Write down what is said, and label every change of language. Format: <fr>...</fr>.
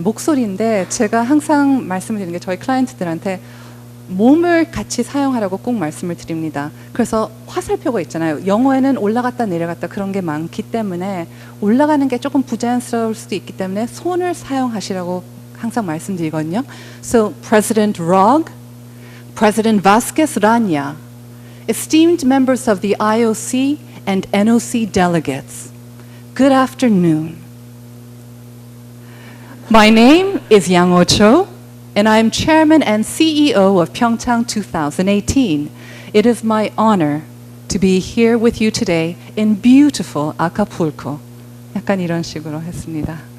<ko>목소리인데 제가 항상 말씀을 드리는 게 저희 클라이언트들한테 몸을 같이 사용하라고 꼭 말씀을 드립니다. 그래서 화살표가 있잖아요. 영어에는 올라갔다 내려갔다 그런 게 많기 때문에 올라가는 게 조금 부자연스러울 수도 있기 때문에 손을 사용하시라고 항상 말씀드리거든요.</ko> <en>So President Rog, President Vasquez Rania, esteemed members of the IOC and NOC delegates, good afternoon. My name is Yang Ocho, and I am Chairman and CEO of Pyeongchang 2018. It is my honor to be here with you today in beautiful Acapulco.</en> <ko>약간 이런 식으로 했습니다.</ko>